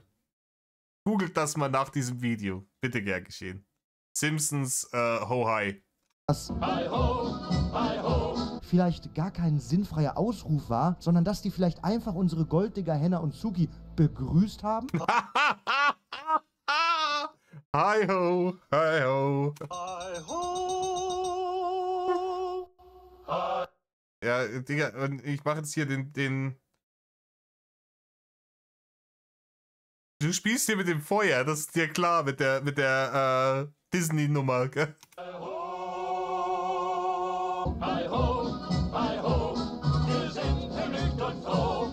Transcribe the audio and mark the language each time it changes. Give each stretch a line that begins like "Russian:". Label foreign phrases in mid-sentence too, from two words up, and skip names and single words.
German: Googelt das mal nach diesem Video. Bitte gern geschehen. Simpsons Ho-Hi. Das vielleicht gar kein sinnfreier Ausruf war, sondern dass die vielleicht einfach unsere Golddigger Henna und Suki begrüßt haben? Hi ho, hi ho. Hi ho. Hi. Ja, Digga, und ich mache jetzt hier den... Du spielst hier mit dem Feuer, das ist dir klar, mit der Disney-Nummer, gell? Hi ho, wir sind vergnügt und froh.